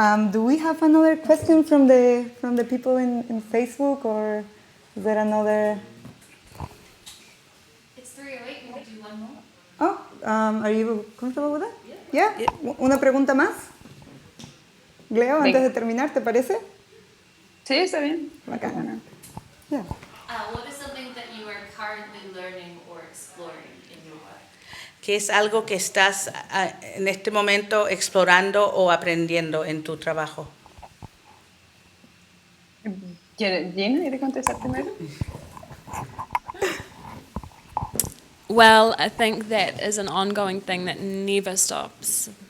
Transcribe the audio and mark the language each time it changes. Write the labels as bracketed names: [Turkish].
[English] Do we have another question from the people in Facebook, or is there another? It's 3:08. We can do one more. Oh, are you comfortable with that? [Spanish] Yeah. Una pregunta más. Gleo, antes de terminar, ¿te parece? Sí, está bien. Bacana. Yeah. [English] What is something that you are currently learning or exploring in your work? [Spanish] ¿Qué es algo que estás en este momento explorando o aprendiendo en tu trabajo? Gina, ¿quiere contestar primero? [English] Well, I think that is an ongoing thing that never stops.